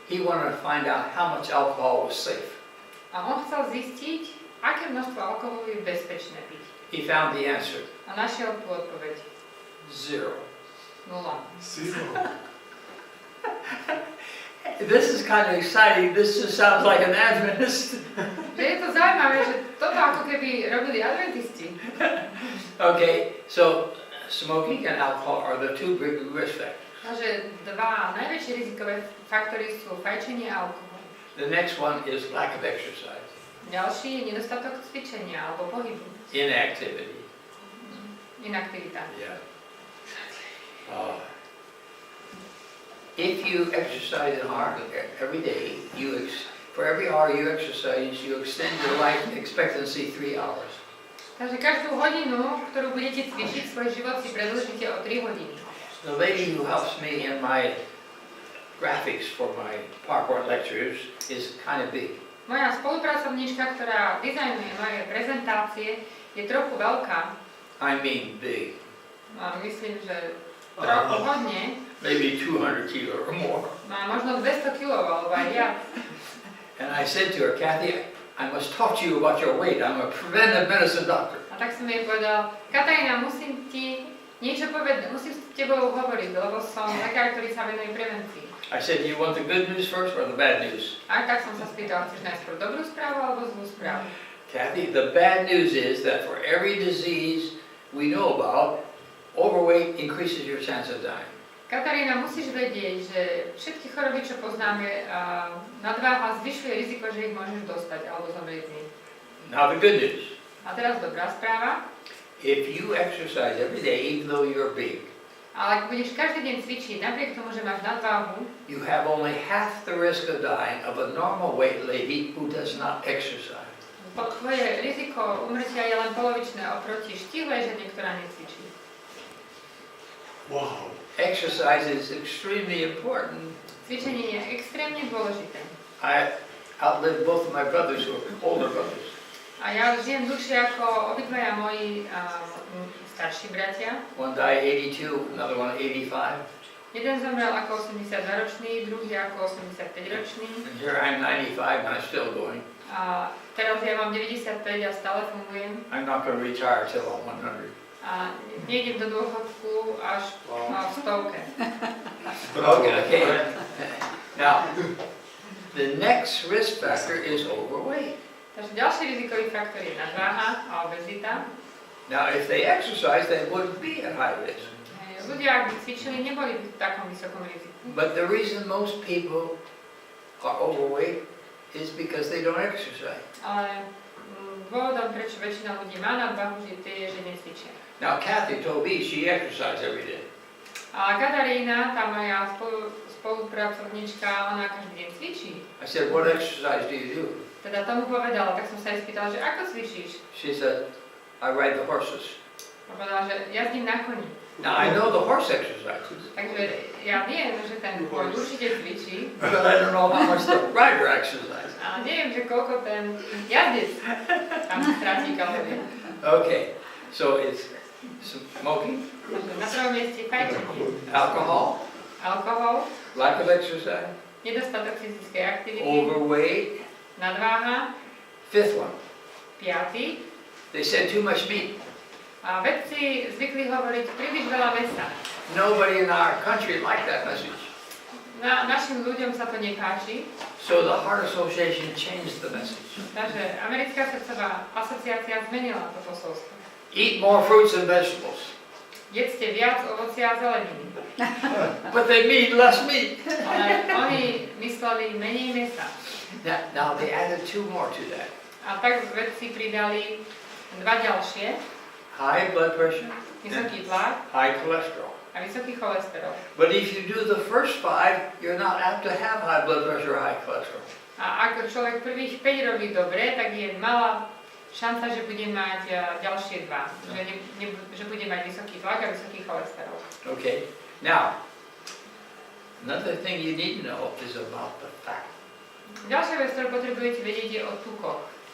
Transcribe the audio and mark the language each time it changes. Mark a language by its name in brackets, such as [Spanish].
[English] He wanted to find out how much alcohol was safe. [Slovak] A on chcel zistiť, aké množstvo alkoholu je bezpečné piť. [English] He found the answer. [Slovak] A našiel tú odpoveď. [English] 0. [Slovak] 0. [English] This is kind of exciting. This just sounds like an Adventist. [Slovak] Je to zaujímavé, že toto ako keby robili adventisti. [English] Okay, so smoking and alcohol are the 2 big risk factors. [Slovak] Takže 2 najväčšie rizikové faktory sú fajčenie a alkohol. [English] The next one is lack of exercise, [Slovak] Ďalší je nedostatok cvičenia alebo pohybu. [English] inactivity. [Slovak] Inaktivita. [English] Yeah. If you exercise hard every day, for every hour you exercise, you extend your life expectancy 3 hours. [Slovak] Takže každú hodinu, ktorú budete cvičiť, svoj život si predĺžite o 3 hodiny. [English] The lady who helps me in my graphics for my PowerPoint lectures is kind of big. [Slovak] Moja spolupracovníčka, ktorá dizajnuje moje prezentácie, je trochu veľká. [English] I mean big. [Slovak] Myslím, že trochu hodne. [English] Maybe 200 kilo or more. [Slovak] Má možno 200 kg alebo aj viac. [English] And I said to her, Kathy, I must talk to you about your weight. I'm a preventive medicine doctor. [Slovak] A tak som jej povedal, Katarína, musím ti niečo povedať, musím s tebou hovoriť, lebo som lekár, ktorý sa venuje prevencii. [English] I said, you want the good news first or the bad news? [Slovak] A tak som sa spýtal, chceš najskôr dobrú správu alebo zlú správu? [English] Kathy, the bad news is that for every disease we know about, overweight increases your chance of dying. [Slovak] Katarína, musíš vedieť, že všetky choroby, čo poznáme, nadváha zvyšuje riziko, že ich môžeš dostať alebo zomrieť z nich. [English] Now the good news. [Slovak] A teraz dobrá správa. [English] If you exercise every day, even though you're big, [Slovak] Ale ak budeš každý deň cvičiť, napriek tomu, že máš nadváhu, [English] you have only half the risk of dying of a normal weight lady who does not exercise. [Slovak] tvoje riziko umrtia je len polovičné oproti štíhlej žene, ktorá necvičí. [English] Wow. Exercise is extremely important. [Slovak] Cvičenie je extrémne dôležité. [English] I outlived both of my brothers who were older brothers. [Slovak] A ja žijem dlhšie ako obidvaja moji starší bratia. [English] One died 82, another one 85. [Slovak] Jeden zomrel ako 82-ročný, druhý ako 85-ročný. [English] And here I'm 95 and I'm still going. [Slovak] A teraz ja mám 95 a stále fungujem. [English] I'm not going to retire till I'm 100. [Slovak] A nejdem do dôchodku až po 100. [English] Okay. Now, the next risk factor is overweight. [Slovak] Takže ďalší rizikový faktor je nadváha a obezita. [English] Now, if they exercise, they wouldn't be at high risk. [Slovak] Ľudia, ak by cvičili, neboli by v takom vysokom riziku. [English] But the reason most people are overweight is because they don't exercise. [Slovak] Ale dôvodom, prečo väčšina ľudí má nadváhu, je že necvičia. [English] Now, Kathy told me she exercised every day. [Slovak] A Katarína, tá moja spolupracovníčka, ona každý deň cvičí. [English] I said, what exercise do you do? [Slovak] Teda tomu povedala, tak som sa jej spýtala, že ako cvičíš? [English] She said, I ride the horses. [Slovak] A povedala, že jazdím na koni. [English] Now, I know the horse exercises, [Slovak] Takže ja viem, že ten koň určite cvičí, [English] but I don't know how much the rider exercises. [Slovak] ale neviem, že koľko ten jazdec tam stratí kalórie. [English] Okay, so it's smoking, [Slovak] Takže na prvom mieste fajčenie, [English] alcohol, [Slovak] alkohol, [English] lack of exercise, [Slovak] nedostatok fyzickej aktivity, [English] overweight. [Slovak] nadváha, [English] Fifth one, [Slovak] 5. [English] they said too much meat. [Slovak] A vedci zvykli hovoriť príliš veľa mäsa. [English] Nobody in our country liked that message. [Slovak] Našim ľuďom sa to nepáči, [English] So the Heart Association changed the message. [Slovak] takže Americká srdcová asociácia zmenila to posolstvo. [English] Eat more fruits and vegetables. [Slovak] Jedzte viac ovocia a zeleniny. [English] But they mean less meat. [Slovak] Ale oni mysleli menej mäsa. [English] Now they added 2 more to that. [Slovak] A tak vedci pridali 2 ďalšie. [English] High blood pressure, [Slovak] Vysoký tlak [English] high cholesterol. [Slovak] a vysoký cholesterol. [English] But if you do the first 5, you're not apt to have high blood pressure or high cholesterol. [Slovak] A ak človek prvých 5 robí dobre, tak je malá šanca, že bude mať ďalšie 2. Že bude mať vysoký tlak a vysoký cholesterol. [English] Okay. Now, another thing you need to know is about the fat. [Slovak] Ďalšia vec, ktorú potrebujete vedieť, je o tukoch.